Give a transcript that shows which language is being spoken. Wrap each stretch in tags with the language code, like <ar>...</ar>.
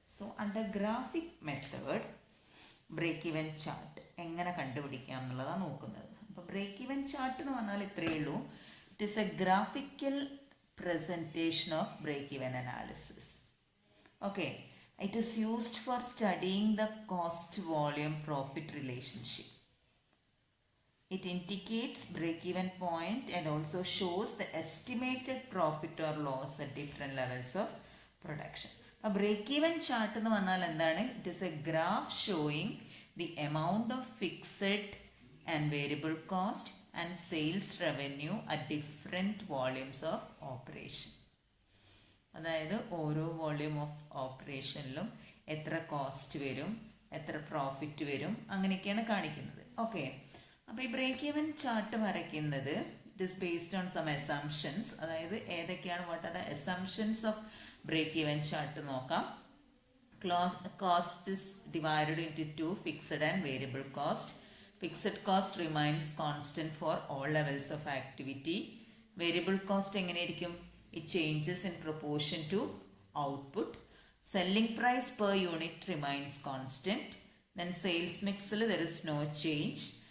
<en>So under graphic method</en> <ml>break even chart എങ്ങനെ കണ്ടുപിടിക്കാം എന്നുള്ളതാണ് നോക്കുന്നത്. അപ്പോൾ ബ്രേക്ക് ഈവൻ ചാർട്ട് എന്ന് പറഞ്ഞാൽ ഇത്രയേ ഉള്ളൂ.</ml> <en>It is a graphical presentation of break even analysis. Okay, it is used for studying the cost volume profit relationship. It indicates break-even point and also shows the estimated profit or loss at different levels of production.</en> <ml>A break-even chart എന്ന് പറഞ്ഞാൽ എന്താണ്?</ml> <en>It is a graph showing the amount of fixed and variable cost and sales revenue at different volumes of operation.</en> <ml>അതായത് ഓരോ volume of ഓപ്പറേഷനിലും എത്ര cost വരും, എത്ര profit വരും, അങ്ങനെയൊക്കെയാണ് കാണിക്കുന്നത്. ഓക്കെ, അപ്പോൾ ഈ ബ്രേക്ക് ഈവൻ ചാർട്ട് വരയ്ക്കുന്നത്</ml> <en>It is based on some assumptions.</en> <ml>അതായത് ഏതൊക്കെയാണ്</ml> <en>What are the assumptions of break even chart നോക്കാം. cost is divided into two, fixed and variable cost. Fixed cost remains constant for all levels of activity.</en> <ml>Variable cost എങ്ങനെയായിരിക്കും?</ml> <en>It changes in proportion to output. Selling price per unit remains constant. Then sales മിക്സിൽ there is no change.</en>